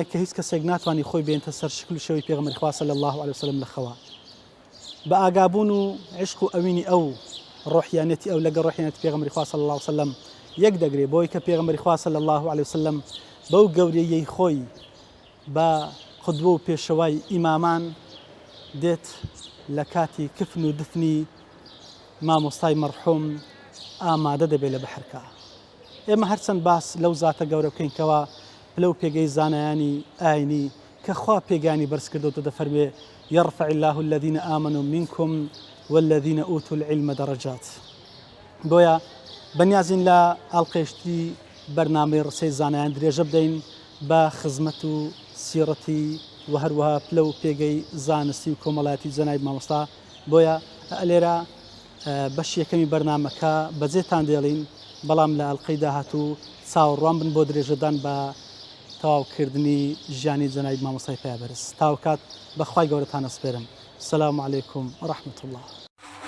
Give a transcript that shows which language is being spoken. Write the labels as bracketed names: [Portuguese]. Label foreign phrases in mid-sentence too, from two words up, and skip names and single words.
[Central Kurdish] کە هیچ کەسێک ناتوانانی خۆی بێنتە سەر شکل و شەوی پێغەمبەری خوا [Arabic] صلی الله علیه وسلم [Central Kurdish] لە خەوا بە ئاگابوون و عشق و ئەوینی ئەو ڕۆحیانەتی ئەو لەگە ڕۆحیانەتی پێغەمبەری خوا [Arabic] صلی الله علیه وسلم [Central Kurdish] یەک دەگرێ بۆی کە پێغەمبەری خوا [Arabic] صلی الله علیه وسلم [Central Kurdish] بەو گەورەیەی خۆی بە قودوە و پێشەوای ئیمامان دێت لە کاتی کفن و دفنی مامۆستای مەرحوم ئامادە دەبێت لە بەحەرکە. ئێمە هەرچەند باس لەو زاتە گەورە بکەینکەوە لەو پێگەی زانایانی ئاینی کە خوا پێگانی بەرز کردەوە دەفەرمێ [Arabic] يرفع الله الذين آمنوا منكم والذين أوتوا العلم درجات. [Central Kurdish] بۆیە بەنیازین لە ئاڵقێشتی بەرنامەی ڕسەی زانایان درێژە بدەین بە خزمەت و سیرەتی و هەروەها پلە و پێگەی زانستی و کۆمەڵایەتی جەنابی مامۆستا. بۆیە لێرە بەش یەکەمی بەرنامەکە بەجێتان دێڵین بەڵام لە ئەڵلقەی داهاتوو چاوەڕوان بن بۆ درێژەدان بە تەواوکردنی ژیانی جەنابی مامۆستای پایەبەرز تاوکات بەخوای گەورەتان ئەسپێرم. [Arabic] السلام عليكم ورحمة الله.